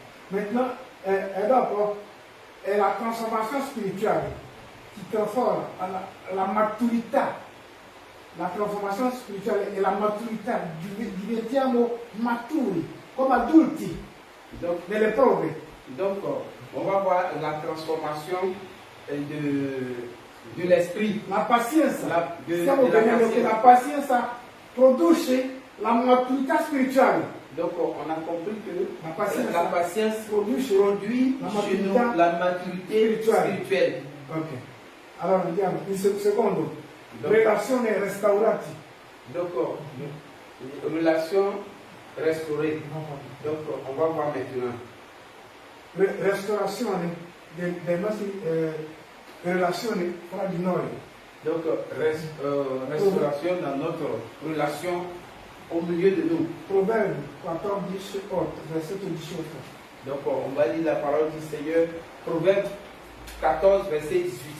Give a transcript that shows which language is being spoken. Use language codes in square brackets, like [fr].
[it] Maintenant, et dopo è la trasformazione spirituale che trasforma la maturità. La trasformazione spirituale è la maturità, diventiamo maturi come adulti nelle prove. [fr] Donc, on va voir la transformation de l'esprit. [it] La pazienza, stiamo [fr] de la [it] vedendo che la pazienza produce la maturità spirituale. [fr] Donc, on a compris que La patience produit chez nous la maturité spirituelle. Ok. [it] Allora andiamo, il secondo, relazioni restaurate. [fr] Donc, relation restaurée. Donc, on va voir maintenant. [it] Restaurazione delle nostre relazioni fra di noi. [fr] Donc, restauration dans notre relation au milieu de nous. Proverbe 14, 8, versetto 18. Donc, on va lire la parole du Seigneur. Proverbe 14, verset 18.